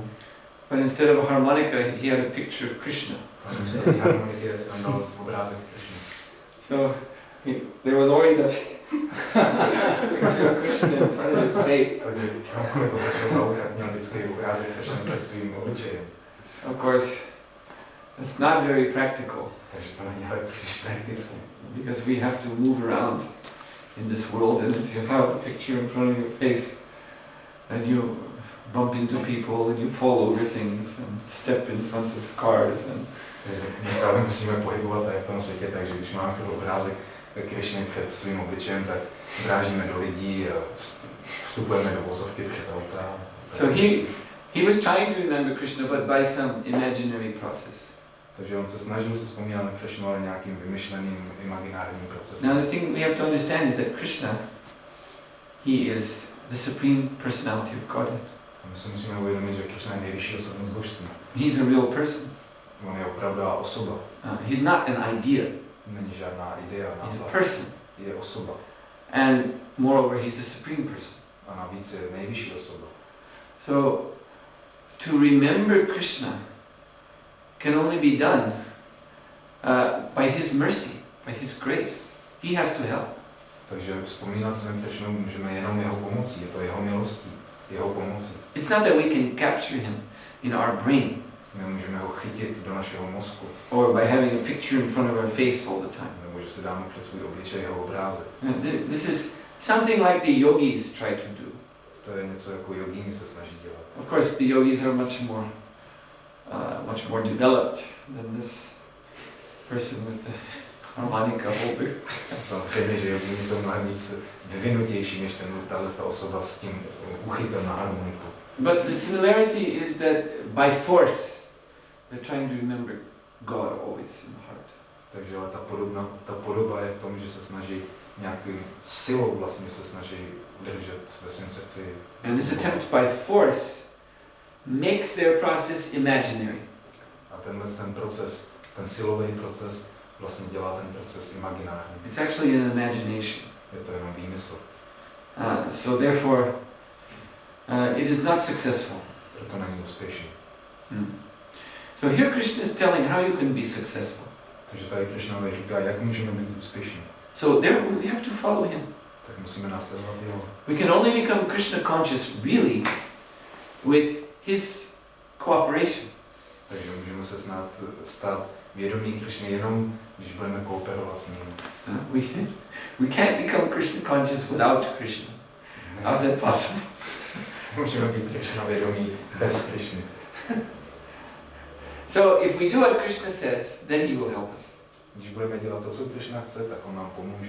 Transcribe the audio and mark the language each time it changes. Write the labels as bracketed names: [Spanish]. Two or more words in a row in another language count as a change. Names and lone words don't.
[English] But instead of a harmonica, he had a picture of Krishna. [Czech] A místo té harmoniky si tam dal obrázek Krishny. [English] So there was always a picture of Krishna in front of his face. [Czech] Takže harmoniku potřeboval měl vždycky obrázek Krishny před svým obličejem. [English] Of course, it's not very practical. [Czech] Takže to není ale příliš praktické. [English] Because we have to move around in this world, and if you have a picture in front of your face and you bump into people and you fall over things and step in front of cars and [Czech] takže my se ale musíme pohybovat tady v tom světě, takže když máme obrázek Krishny před svým obličejem, tak vrážíme do lidí a vstupujeme do vozovky před auta. [English] so he was trying to remember Krishna, but by some imaginary process. [Czech] Takže on se snažil se vzpomínat na Krishnu, ale nějakým vymyšleným imaginárním procesem. [English] Now the thing we have to understand is that Krishna, he is the supreme personality of Godhead. [Czech] A my si musíme uvědomit, že Krishna je nejvyšší osobnost božství. [English] He's a real person. [Czech] On je opravdová osoba. [English] He's not an idea. [Czech] Není žádná idea, [English] He's názva. a person. [Czech] Je osoba. [English] And moreover, he's the supreme person. [Czech] A navíc je nejvyšší osoba. [English] So, to remember Krishna can only be done by his mercy, by his grace. He has to help. [Czech] Takže vzpomínat svým Krishnou můžeme jenom jeho pomocí, je to jeho milostí, jeho pomocí. [English] It's not that we can capture him in our brain [Czech] Nemůžeme ho chytit do našeho mozku, [English] or by having a picture in front of our face all the time. [Czech] nebo že si dáme před svůj obličej jeho obrázek. [English] This is something like the yogis try to do. [Czech] To je něco jako jogíni se snaží dělat. [English] Of course, the yogis are much more developed than this person with the harmonica holder. [Czech] Samozřejmě, že jogíni jsou mnohem víc vyvinutější než ta osoba s tím úchytem na harmoniku. [English] But the similarity is that by force they're trying to remember God always in the heart. [Czech] Takže ale ta podoba je v tom, že se snaží nějakým silou vlastně se snaží udržet ve svém srdci. [English] And this attempt by force makes their process imaginary. [Czech] A ten proces, ten silový proces vlastně dělá ten proces imaginární. [English] It's actually an imagination. [Czech] Je to jenom výmysl. [English] So therefore, it is not successful. [Czech] Proto není úspěšný. [English] So here Krishna is telling how you can be successful. [Czech] Takže tady Krishna říká, jak můžeme být úspěšní. [English] So there we have to follow him. [Czech] Tak musíme následovat jeho. [English] We can only become Krishna conscious really with his cooperation. [Czech] Takže můžeme se stát vědomí Krishny jenom, když budeme kooperovat s ním. [English] We can't become Krishna conscious without Krishna. How is that possible? [Czech] Můžeme být Krishna vědomí bez Krishny. [English] So if we do what Krishna says, then he will help us. [Czech] Když budeme dělat to, co Krishna chce, tak on nám pomůže.